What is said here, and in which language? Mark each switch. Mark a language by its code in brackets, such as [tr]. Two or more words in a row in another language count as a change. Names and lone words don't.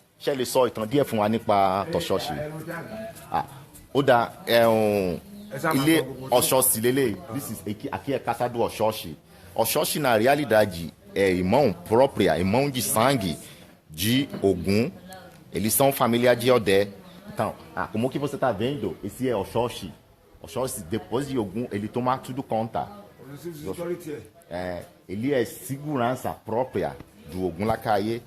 [yo] ṣé lè sọ ìtàn díẹ̀ fún wa nípa tọ̀ṣọ́ọ̀ṣì? Ó dá ilé ọ̀ṣọ́ọ̀ṣì lélẹ̀, [pt] aqui é casa do ọ̀ṣọ́ọ̀ṣì. Ọ̀ṣọ́ọ̀ṣì na realidade é irmão própria, irmão de sangue de Ogum. Eles são família de Odé. Então, como que você está vendo, esse é Oxóxi. Oxóxi, depois de Ogum, ele toma tudo conta. Ele é segurança própria do Ogum Lacaie.